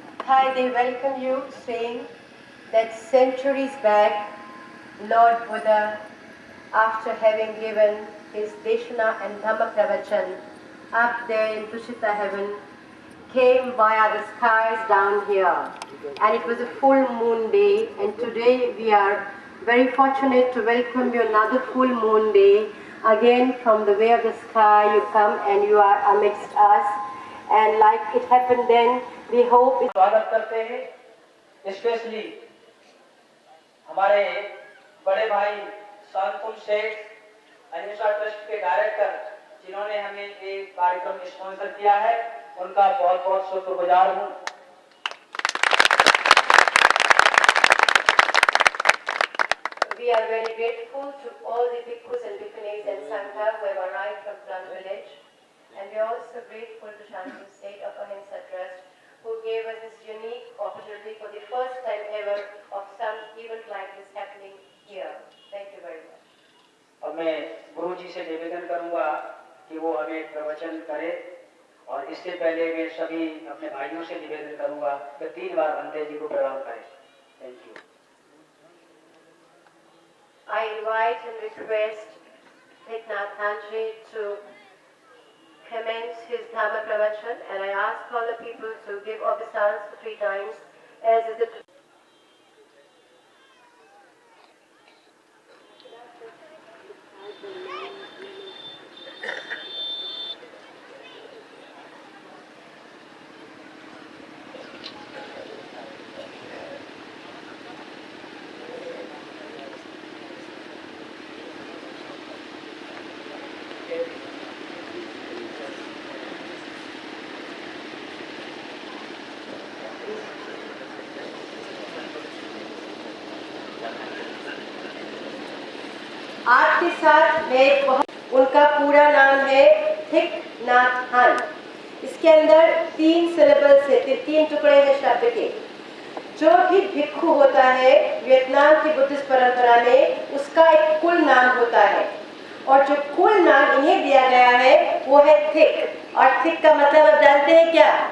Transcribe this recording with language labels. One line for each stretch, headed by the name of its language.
English: Hi, they welcome you, saying that centuries back, Lord Buddha, after having given his Deshana and Dhamma Pravachan up there in Tushita heaven, came via the skies down here. And it was a full moon day, and today we are very fortunate to welcome you another full moon day. Again, from the way of the sky, you come and you are amidst us. And like it happened then, we hope it
Hindi: स्वागत करते हैं। Specially हमारे बड़े भाई शांतुल सेठ Anisha trust के director, जिन्होंने हमें ये कार्यक्रम स्पॉन्सर किया है, उनका बहुत बहुत शुक्रगुजार हूँ।
English: We are very grateful to all the bhikkhus and bhikkhunis and sangha who have arrived from Plant Village, and we are also grateful to Shantu State of Ahimsa Trust, who gave us this unique opportunity for the first time ever of some event like this happening here. Thank you very much.
Hindi: और मैं गुरु जी से निवेदन करूंगा कि वो हमें प्रवचन करे, और इससे पहले मैं सभी अपने भाइयों से निवेदन करूंगा कि 3 बार बंटे जी को प्रणाम करें।
English: Thank you. I invite and request Thiknathanji to commence his Dhamma Pravachan, and I ask all the people to give obeisance for 3 times, as is the
Hindi: आपके साथ मैं उनका पूरा नाम है थिकनाथन। इसके अंदर 3 सिलेबल्स है, 3 टुकड़े हैं शब्द के। जो भी भिक्षु होता है वियतनाम की बुद्धिस्ट परंपरा में, उसका एक कुल नाम होता है, और जो कुल नाम इन्हें दिया गया है वो है थिक। और थिक का मतलब आप जानते हैं क्या?